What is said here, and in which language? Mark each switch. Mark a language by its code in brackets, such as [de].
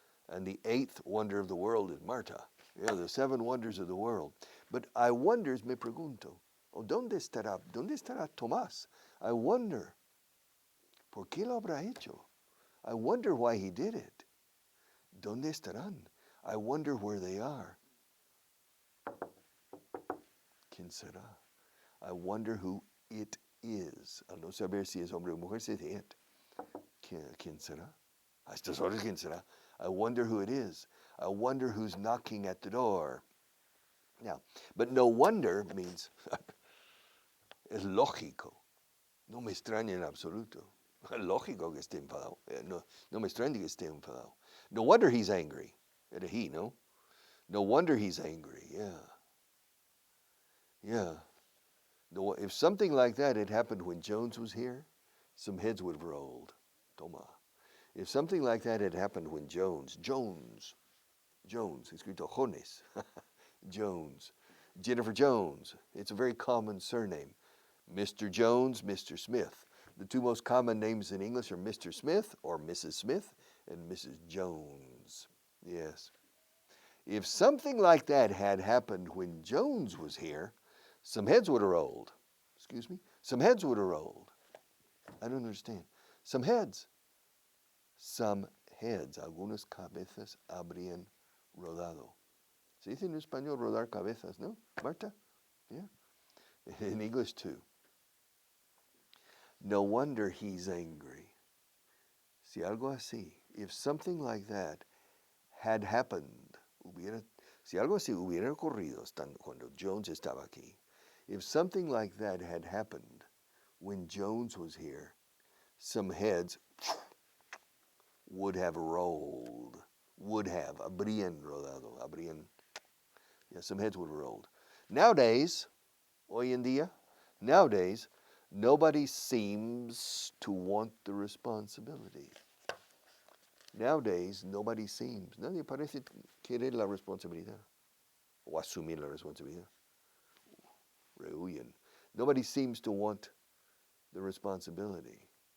[en] And the 8th wonder of the world is Marta. Yeah, the 7 wonders of the world. But I wonders, [es] me pregunto, ¿dónde estará Tomás? [en] I wonder, [es] ¿por qué lo habrá hecho? [en] I wonder why he did it. [es] ¿Dónde estarán? [en] I wonder where they are. [es] ¿Quién será? [en] I wonder who it is. [es] Al no saber si es hombre o mujer, se dice it. ¿Quién será? A estas horas, ¿quién será? [en] I wonder who it is. I wonder who's knocking at the door. Now, but no wonder means [es] es lógico. No me extraña en absoluto. Es lógico que esté enfadado. No me extraña que esté enfadado. [en] No wonder he's angry. [es] Era [en] he, no? No wonder he's angry. Yeah. No, if something like that had happened when Jones was here, some heads would have rolled. [es] Toma. [en] If something like that had happened when Jones, [es] escrito [en] Jones, Jones, Jennifer Jones, it's a very common surname. Mr. Jones, Mr. Smith. The 2 most common names in English are Mr. Smith or Mrs. Smith and Mrs. Jones. Yes. If something like that had happened when Jones was here, some heads would have rolled. Excuse me? Some heads would have rolled. I don't understand. Some heads. Some heads. [es] Algunas cabezas habrían rodado. Se dice en español rodar cabezas, ¿no, Marta? [en] Yeah. In English too. No wonder he's angry. [es] Si algo así, [en] if something like that had happened, [es] si algo así hubiera ocurrido cuando Jones estaba aquí, [en] if something like that had happened when Jones was here, some heads would have rolled. [es] Habrían rodado. [en] Some heads would have rolled. Nowadays, [es] hoy en día, [en] nowadays, nobody seems to want the responsibility. Nowadays, [es] nadie parece querer la responsabilidad o asumir la responsabilidad. Rehuyen. [en] Nobody seems to want the responsibility.